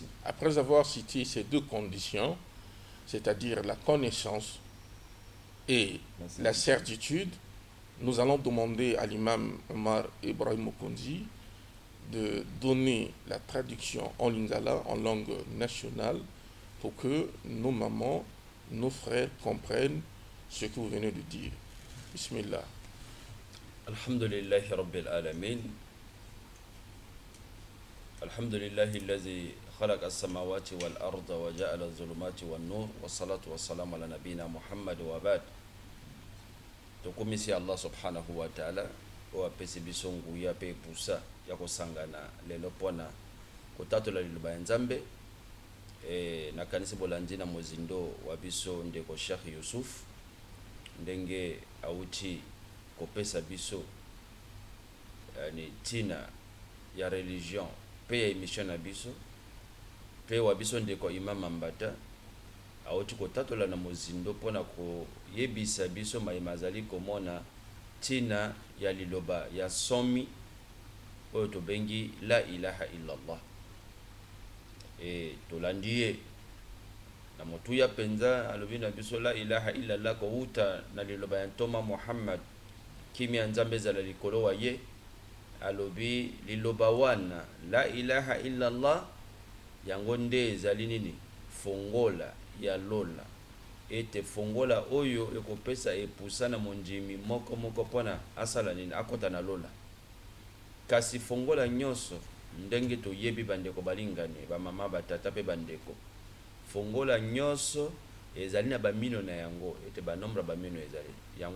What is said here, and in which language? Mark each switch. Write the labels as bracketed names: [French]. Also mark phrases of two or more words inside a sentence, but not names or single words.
[French] Après avoir cité ces deux conditions, c'est-à-dire la connaissance et la certitude, nous allons demander à l'imam Omar Ibrahim Okondi de donner la traduction en lingala, en langue nationale, pour que nos mamans, nos frères comprennent ce que vous venez de dire. [Arabic] Bismillah. الحمد لله رب العالمين. الحمد لله الذي خلق السماوات والأرض وجعل الظلمات والنور والصلاة والسلام على نبينا محمد وبعد. [Lingala] Tukumisi Allah [Arabic] سبحانه وتعالى [Lingala] wapesi biso nguya pe pusa ya kosangana lelo pona kotatola liloba ya Nzambe na kanisa bolandi na mozindo wa biso ndeko Sheikh Yusuf ndenge auti kopesa biso ni tina ya religion pe ya emission na biso pe wa biso ndeko Imam Mambata auti kotatola na mozindo pona ko yebisa biso maimazali komona tina ya liloba ya somi oyo tobengi [Arabic] لا إله إلا الله [Lingala] tolandie na motu ya penza alobi na biso [Arabic] لا إله إلا الله [Lingala] ko uta na liloba ya ntoma Muhammad kimi Nzambe ezala likolo wa ye alobi liloba wana la [Arabic] إله إلا الله [Lingala] yango nde ezali nini fongola ya lola ete fongola oyo ekopesa epusana monjimi moko pona asala nini akota na lola kasi fongola nyonso ndenge toyebi bandeko balingane bamama batata pe bandeko fongola nyonso ezali na bamino na yango ete banombre bamino ezali yango